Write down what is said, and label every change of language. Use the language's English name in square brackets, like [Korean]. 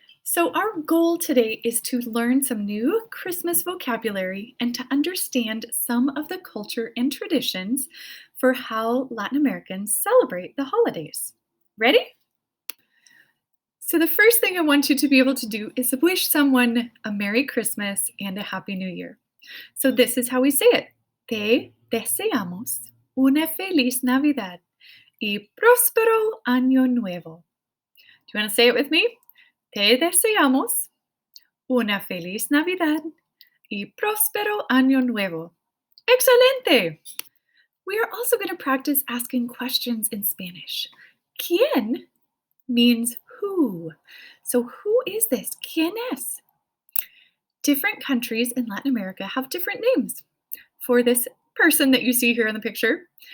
[English] So our goal today is to learn some new Christmas vocabulary and to understand some of the culture and traditions for how Latin Americans celebrate the holidays. Ready? So the first thing I want you to be able to do is wish someone a Merry Christmas and a Happy New Year. So this is how we say it. [Spanish] Te deseamos una feliz Navidad y próspero año nuevo. [English] Do you want to say it with me? [Spanish] Te deseamos una feliz Navidad y próspero año nuevo. Excelente! [English] We are also going to practice asking questions in Spanish. ¿Quién? Means who. So who is this? [Spanish] ¿Quién es? [English] Different countries in Latin America have different names for this person that you see here in the picture.